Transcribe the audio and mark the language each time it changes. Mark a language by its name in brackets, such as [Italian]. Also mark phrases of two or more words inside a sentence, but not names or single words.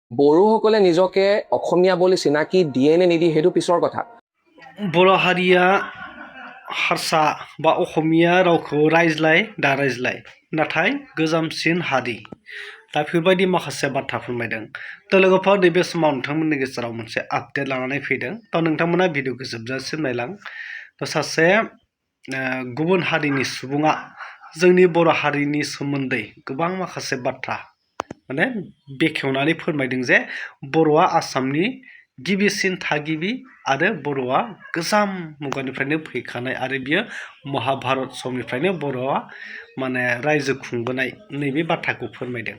[Assamese] বড়োসকলে নিজকে অসমীয়া বুলি চিনাকি দিয়ে নে নিদিয়ে সেইটো পিছৰ কথা। [Bodo] बर' हारिया हारसा बा असमिया रावखौ रायज्लाय दा रायज्लाय नाथाय गोजामसिन हारि दा बेफोरबायदि माखासे बाथ्रा फोरमायदों। थ' लोगोफोर नैबे समाव नोंथांमोननि गेजेराव मोनसे आपडेट लानानै फैदों। थ' नोंथांमोना भिडिअखौ जोबजासिम नायलां। थ' सासे गुबुन हारिनि सुबुङा जोंनि बर' हारिनि सोमोन्दै गोबां माखासे बाथ्रा माने बेखेवनानै फोरमायदों जे बर'आ आसामनि गिबिसिन थागिबि आरो बर'आ गोजाम मुगानिफ्रायनो फैखानाय आरो बियो महाभारत समनिफ्रायनो बर'आ माने रायजो खुंबोनाय नैबे बाथ्राखौ फोरमायदों।